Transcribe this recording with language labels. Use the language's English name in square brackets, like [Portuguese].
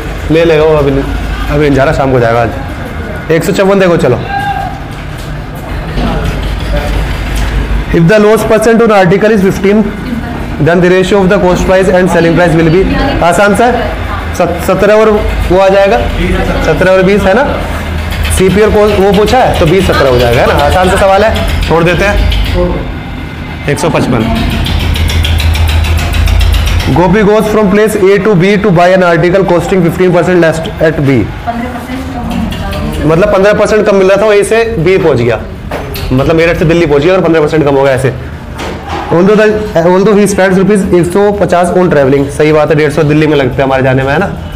[Hindi] ले लेगा वो, अभी नहीं जा रहा, शाम को जाएगा आज। 154 देखो, चलो। [English] If the loss % on article is 15, then the ratio of the cost price and selling price will be, [Hindi] आसान सा है, 17 और वो आ जाएगा, 17 और 20 है ना। सीपी और वो पूछा है तो 20-17 हो जाएगा, है ना। आसान सा सवाल है, छोड़ देते हैं। [English] 155 Gopi goes from place A to B to buy an article costing 15% less at B। 15% [Hindi] मतलब 15% कम मिल रहा था, वहीं से B पहुंच गया, मतलब मेरठ से दिल्ली पहुंच गया और 15% कम हो गया ऐसे। [English] although he spends ₹150 on travelling, [Hindi] सही बात है, 150 दिल्ली में लगता है हमारे जाने में, है ना।